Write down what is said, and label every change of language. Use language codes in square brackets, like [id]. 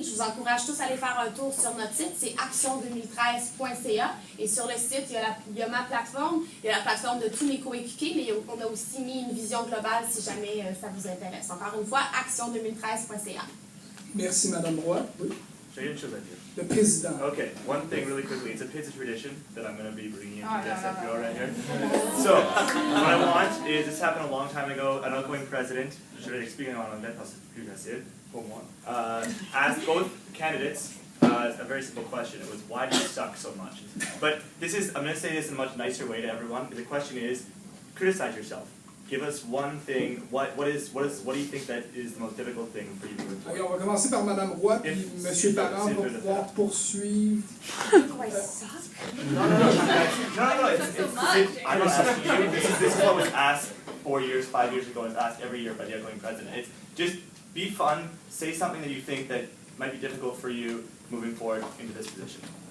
[fr] Je vous encourage tous à aller faire un tour sur notre site, c'est action2013.ca. Et sur le site, il y a ma plateforme, il y a la plateforme de tous mes coéquipiers, mais on a aussi mis une vision globale si jamais ça vous intéresse. Encore une fois, action2013.ca. Merci, Mme Roy. Oui. [en] Should I introduce you? [fr] Le président. [en] Okay, one thing really quickly. It's a tradition that I'm going to be bringing into this FPO right here. So, what I want is, this happened a long time ago, an outgoing president, [fr] je vais l'expliquer en anglais parce que c'est plus facile pour moi, [en] asked both candidates a very simple question. It was, why do you suck so much? But this is, I'm going to say this in a much nicer way to everyone. The question is, criticize yourself. Give us one thing. What do you think that is the most difficult thing for you to do? [fr] Okay, on va commencer par Mme Roy, puis M. Parent pour pouvoir poursuivre. [en] Do I suck? No. I'm not asking you. This is what was asked 4 years, 5 years ago. It's asked every year by the outgoing president. It's just be fun. Say something that you think that might be difficult for you moving forward into this position.